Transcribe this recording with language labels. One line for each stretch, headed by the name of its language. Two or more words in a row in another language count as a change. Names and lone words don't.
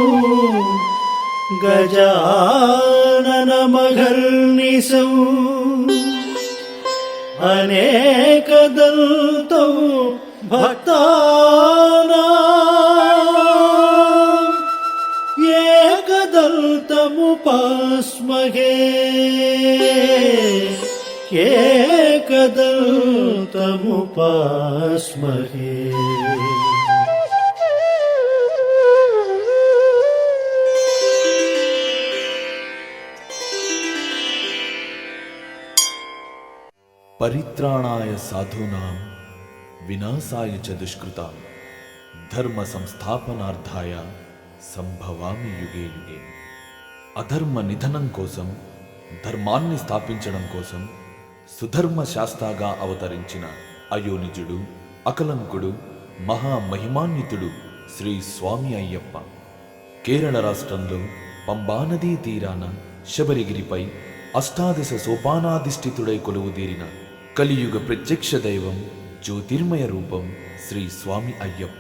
Sanskrit: గజాననమహర్నిశౌ అనేకదంతౌ భక్తానాం ఏకదంతముపాస్మహే ఏకదంతముపాస్మహే. పరిత్రాణాయ సాధూనాం వినాశాయ చ దుష్కృతాం ధర్మ సంస్థాపనార్థాయ సంభవామి యుగే యుగే.
Telugu: అధర్మ నిధనం కోసం, ధర్మాన్ని స్థాపించడం కోసం సుధర్మ శాస్త్రాగా అవతరించిన అయోనిజుడు, అకలంకుడు, మహామహిమాన్వితుడు శ్రీ స్వామి అయ్యప్ప కేరళ రాష్ట్రంలో పంబానదీ తీరాన శబరిగిరిపై అష్టాదశ సోపానాధిష్ఠితుడై కొలువుదీరిన కలియుగ ప్రత్యక్ష దైవం, జ్యోతిర్మయ రూపం శ్రీ స్వామి అయ్యప్ప.